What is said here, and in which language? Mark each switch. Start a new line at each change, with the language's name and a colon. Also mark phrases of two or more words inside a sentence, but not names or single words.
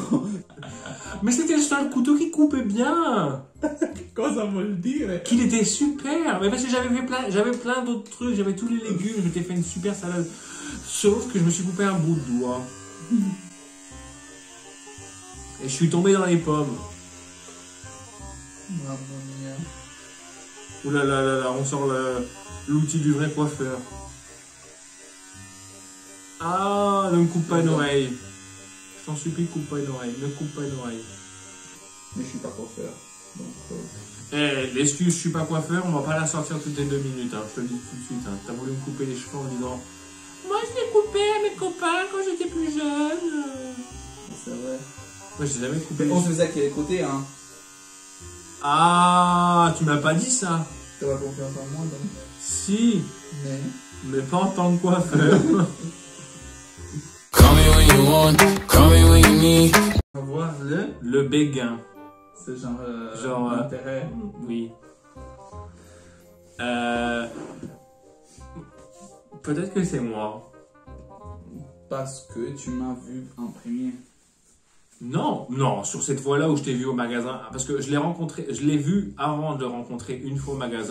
French: Mais c'était le seul couteau qui coupait bien. Quoi ça veut le dire? Qu'il était super. Mais parce que j'avais plein d'autres trucs, j'avais tous les légumes, je m'étais fait une super salade. Sauf que je me suis coupé un bout de doigt. Et je suis tombé dans les pommes.
Italian: Mamma mia.
French: Ouh là là là là, on sort l'outil du vrai coiffeur. Ah, ne me coupe pas une oreille. Je t'en supplie, coupe pas une oreille. Ne coupe pas une oreille. Mais je suis pas coiffeur. Donc, l'excuse, je suis pas coiffeur, on va pas la sortir toutes les 2 minutes. Hein, je te le dis tout de suite. Hein. T'as voulu me couper les cheveux en disant moi je l'ai coupé à mes copains quand j'étais plus jeune. C'est vrai. Moi j'ai jamais coupé. Mais on se faisait qu'il y a les côtés, hein. Ah, tu m'as pas dit ça. T'as pas confiance en moi, donc. Si, Mais. mais pas en tant que coiffeur.
English: Call me when you want, call me when you need.
French: On va voir Le béguin. c'est Genre, l'intérêt. Oui. Peut-être que c'est moi. Parce que tu m'as vu en premier. Non, non, sur cette fois-là où je t'ai vu au magasin, parce que je l'ai vu avant de le rencontrer une fois au magasin.